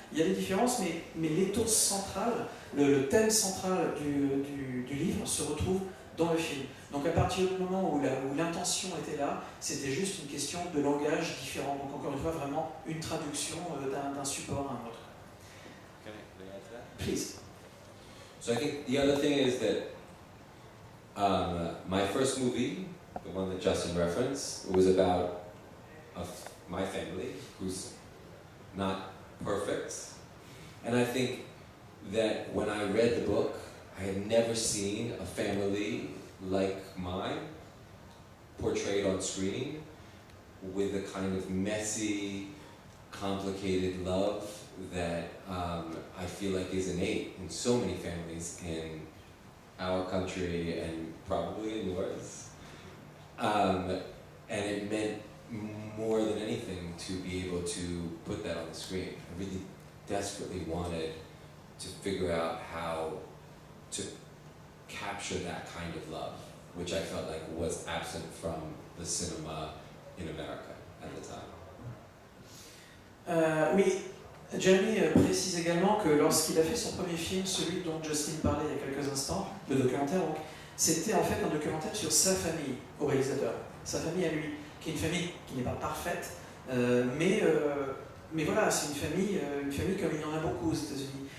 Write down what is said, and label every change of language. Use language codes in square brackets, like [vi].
[fr] Il y a des différences, mais l'éthos central, le thème central du livre se retrouve dans le film. Donc à partir du moment où l'intention était là, c'était juste une question de langage différent. Donc encore une fois, vraiment une traduction d'un support à un autre. [en] Can I add to that? Please. So I think the other thing is that my first movie, the one that Justin referenced, was about my family, who's not perfect. And I think that when I read the book, I had never seen a family like mine portrayed on screen with the kind of messy, complicated love that I feel like is innate in so many families in our country and probably in yours. And it meant more than anything to be able to put that on the screen. I really desperately wanted to figure out how to capture that kind of love, which I felt like was absent from the cinema in America at the time. [fr] Oui, Jeremy précise également que lorsqu'il a fait son premier film, celui dont Justin parlait il y a quelques instants, le documentaire, donc, c'était en fait un documentaire sur sa famille au réalisateur, sa famille à lui, qui est une famille qui n'est pas parfaite, mais voilà, c'est une famille comme il y en a beaucoup aux États-Unis.